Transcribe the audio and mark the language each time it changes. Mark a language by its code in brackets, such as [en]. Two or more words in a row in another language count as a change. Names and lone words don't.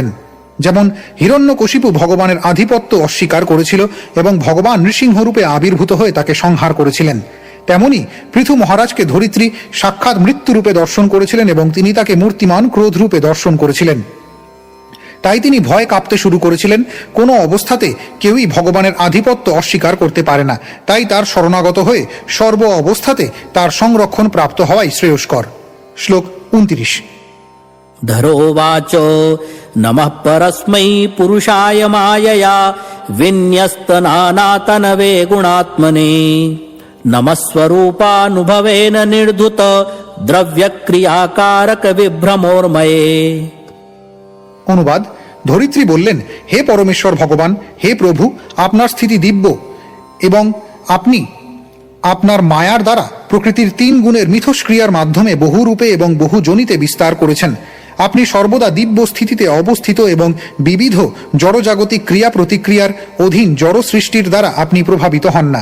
[bn] যেমন হিরণ্যকশিপু ভগবানের আধিপত্য অস্বীকার করেছিল এবং ভগবান নৃসিংহরূপে আবির্ভূত হয়ে তাকে সংহার করেছিলেন, তেমনি পৃথু মহারাজকে ধরিত্রী সাক্ষাৎ মৃত্যুরূপে দর্শন করেছিলেন এবং তিনি তাকে মূর্তিমান ক্রোধ রূপে দর্শন করেছিলেন। তাই তিনি ভয় কাঁপতে শুরু করেছিলেন। কোনো অবস্থাতে কেউই ভগবানের আধিপত্য অস্বীকার করতে পারে না, তাই তার শরণাগত হয়ে সর্ব অবস্থাতে তার সংরক্ষণ প্রাপ্ত হওয়াই শ্রেয়স্কর। শ্লোক 29। [sa] धरोवाच नमः परस्मै पुरुषाय मायया विन्यस्तनानातनवे गुणात्मने नमस्वरूपानुभवेन निर्धुत द्रव्यक्रियाकारक विभ्रमोर्मये। [bn] অনুবাদ: ধরিত্রী বললেন, হে পরমেশ্বর ভগবান, হে প্রভু, আপনার স্থিতি দিব্য এবং আপনি আপনার মায়ার দ্বারা প্রকৃতির 3 গুণের মিথস্ক্রিয়ার মাধ্যমে বহু রূপে এবং বহু জনিতে বিস্তার করেছেন। আপনি সর্বদা দিব্য স্থিতিতে অবস্থিত এবং বিবিধ জড়জাগতিক ক্রিয়া প্রতিক্রিয়ার অধীন জড় সৃষ্টির দ্বারা আপনি প্রভাবিত হন না।